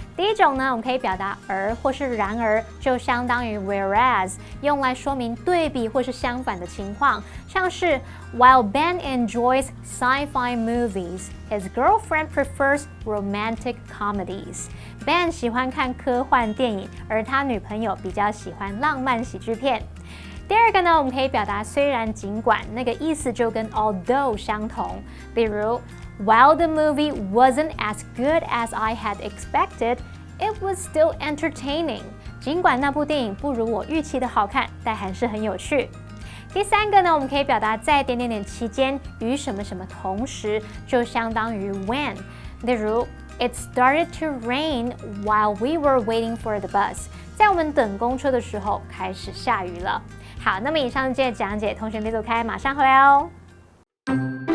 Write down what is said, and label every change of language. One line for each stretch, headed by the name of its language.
Chinese: 第一种呢，我们可以表达而或是然而，就相当于 whereas， 用来说明对比或是相反的情况，像是
English: While Ben enjoys sci-fi movies, his girlfriend prefers romantic comedies.
Chinese: Ben 喜欢看科幻电影，而他女朋友比较喜欢浪漫喜剧片。第二个呢，我们可以表达虽然尽管，那个意思就跟 although 相同。例如
English: While the movie wasn't as good as I had expected, it was still entertaining.
Chinese: 尽管那部电影不如我预期的好看，但还是很有趣。第三个呢，我们可以表达在点点点期间与什么什么同时，就相当于 when。例如
English: It started to rain while we were waiting for the bus.
Chinese: 在我们等公车的时候开始下雨了。好，那么以上这些讲解，同学别走开，马上回来哦。